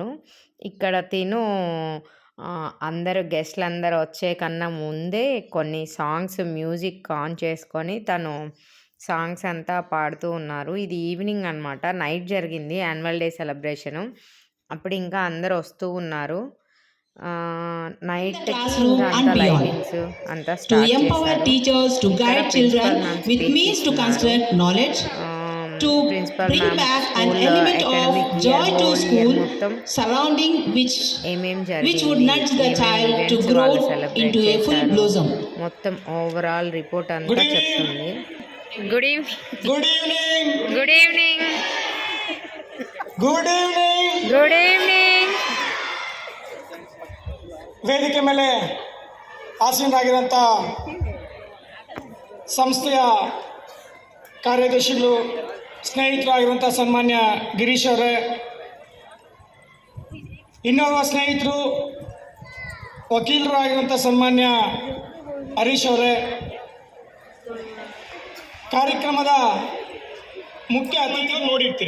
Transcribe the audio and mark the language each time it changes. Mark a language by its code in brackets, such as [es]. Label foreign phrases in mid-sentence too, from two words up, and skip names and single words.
[te] ఇక్కడ తిను అందరూ గెస్ట్లు అందరూ వచ్చే కన్నా ముందే కొన్ని [en] songs music on [te] చేసుకొని తను సాంగ్స్ అంతా పాడుతూ ఉన్నారు. ఇది ఈవినింగ్ అనమాట, నైట్ జరిగింది [en] annual day celebration. [te] అప్పుడు ఇంకా అందరూ వస్తూ ఉన్నారు. నైట్ అంతా [en] to empower teachers to guide children with means to construct knowledge, to bring back an element of joy to school surrounding which would nudge the child to grow into a full blossom. [te] మొత్తం [en] overall report [te] అంతా చెప్తుంది. [en] good evening good evening good evening good evening good evening. [kn] ವೇದಿಕೆ ಮೇಲೆ ಆಸೀನರಾಗಿರುವಂಥ ಸಂಸ್ಥೆಯ ಕಾರ್ಯದರ್ಶಿಗಳು, ಸ್ನೇಹಿತರಾಗಿರುವಂಥ ಸನ್ಮಾನ್ಯ ಗಿರೀಶ್ ಅವರೇ, ಇನ್ನೋರ್ವ ಸ್ನೇಹಿತರು ವಕೀಲರಾಗಿರುವಂಥ ಸನ್ಮಾನ್ಯ ಹರೀಶ್ ಅವರೇ, ಕಾರ್ಯಕ್ರಮದ ಮುಖ್ಯ ಅತಿಥಿಗಳು ನೋಡಿರ್ತೀರಿ.